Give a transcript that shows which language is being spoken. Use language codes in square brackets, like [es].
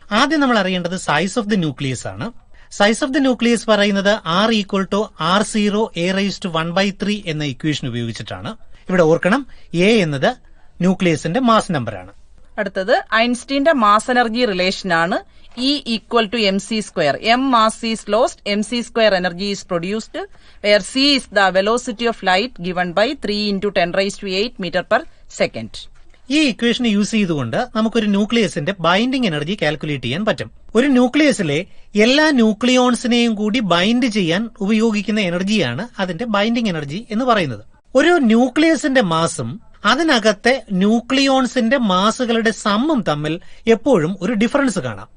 [ml] ആദ്യം നമ്മൾ അറിയേണ്ടത് സൈസ് ഓഫ് ദി ന്യൂക്ലിയസ് ആണ്. സൈസ് ഓഫ് ദി ന്യൂക്ലിയസ് പറയുന്നത് R = R0 a⁻⁴ എന്ന ഇക്വേഷൻ ഉപയോഗിച്ചിട്ടാണ്. ഇവിടെ ഓർക്കണം, A എന്നത് ന്യൂക്ലിയസിന്റെ മാസ് നമ്പറാണ്. അടുത്തത് ഐൻസ്റ്റീന്റെ മാസ് എനർജി റിലേഷൻ ആണ്. [en] E = mc². m mass is lost, mc² energy is produced, where c is the velocity of light given by 3 × 10⁸ meter/second. [ml] ഈ ഇക്വേഷൻ യൂസ് ചെയ്തുകൊണ്ട് നമുക്കൊരു ന്യൂക്ലിയസിന്റെ ബൈൻഡിംഗ് എനർജി കാൽക്കുലേറ്റ് ചെയ്യാൻ പറ്റും. ഒരു ന്യൂക്ലിയസിലെ എല്ലാ ന്യൂക്ലിയോൺസിനെയും കൂടി ബൈൻഡ് ചെയ്യാൻ ഉപയോഗിക്കുന്ന എനർജിയാണ് അതിന്റെ ബൈൻഡിംഗ് എനർജി എന്ന് പറയുന്നത്. ഒരു ന്യൂക്ലിയസിന്റെ മാസും അതിനകത്തെ ന്യൂക്ലിയോൺസിന്റെ മാസുകളുടെ സമ്മും തമ്മിൽ എപ്പോഴും ഒരു ഡിഫറൻസ് കാണാം.